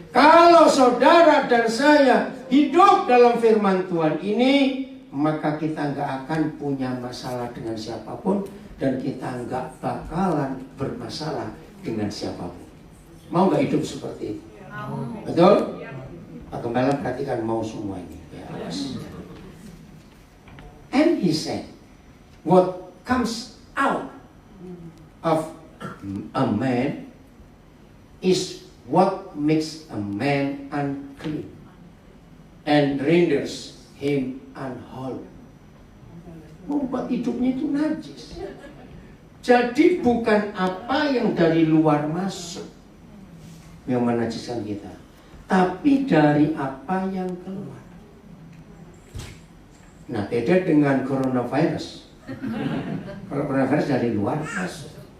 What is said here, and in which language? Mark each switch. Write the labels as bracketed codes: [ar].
[id] Kalau saudara dan saya hidup dalam firman Tuhan ini, maka kita nggak akan punya masalah dengan siapapun, dan kita nggak bakalan bermasalah dengan siapapun. Mau nggak hidup seperti itu? Betul? Pak Gembala perhatikan, mau semua ini. [en] Ya, and he said, what comes out of a man is what makes a man unclean and renders him unholy. [id] Membuat hidupnya itu najis. Jadi bukan apa yang dari luar masuk yang menajiskan kita, tapi dari apa yang keluar. Nah, beda dengan coronavirus. Kalau coronavirus dari luar masuk.